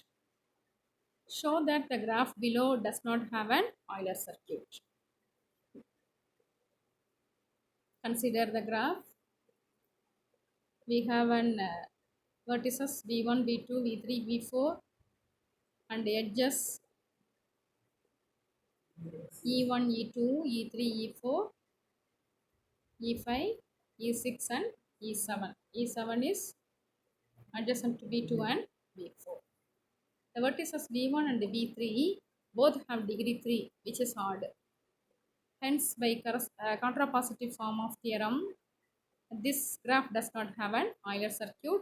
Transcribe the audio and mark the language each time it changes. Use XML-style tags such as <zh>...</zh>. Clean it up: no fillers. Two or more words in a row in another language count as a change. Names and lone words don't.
<en>Show that the graph below does not have an Euler circuit. Consider the graph. We have an vertices v1, v2, v3, v4 and edges e1, e2, e3, e4, e5, e6 and e7. E7 is adjacent to v2 and v4. The vertices v1 and v3 both have degree 3, which is odd. Hence, by contrapositive form of theorem, this graph does not have an Euler circuit.</en>